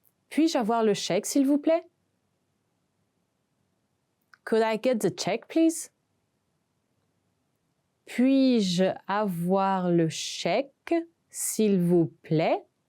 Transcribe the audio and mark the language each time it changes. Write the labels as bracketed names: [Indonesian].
[French] Puis-je avoir le chèque, s'il vous plaît? [English] Could I get the check, please? [French] Puis-je avoir le chèque, s'il vous plaît?